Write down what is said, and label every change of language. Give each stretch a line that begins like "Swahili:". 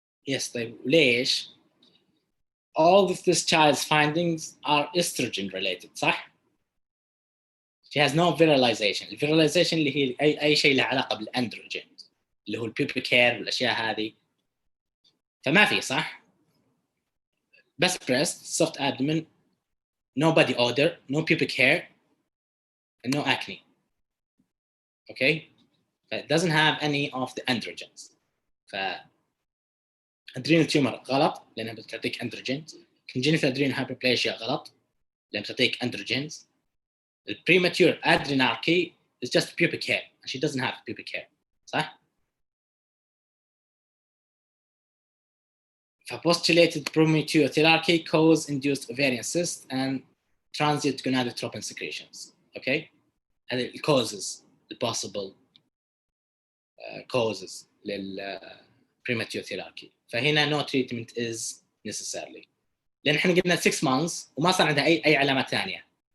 English: Yes,
Arabic: طيب ليش؟
English: All of this child's findings are estrogen related
Arabic: صح؟
English: She has no virilization.
Arabic: الفيراليزيشن اللي هي اي شيء له علاقه بالاندروجين اللي هو البيوبيك هير والاشياء هذه، فما في صح؟ بس
English: breast, soft abdomen, no body odor, no pubic hair, and no acne. Okay? It doesn't have any of the androgens.
Arabic: ف adrenal tumor غلط لانها بتعطيك androgens. congenital adrenal hyperplasia غلط لانها بتعطيك androgens.
English: The premature adrenarche is just pubic hair and she doesn't have pubic hair.
Arabic: صح؟
English: Postulated premature thelarche cause induced ovarian cyst and transient gonadotropin secretions. Okay? And it causes the possible causes لل premature thelarche.
Arabic: فهنا
English: no treatment is necessarily.
Arabic: لان احنا قلنا 6 months وما صار عندها اي علامات ثانيه.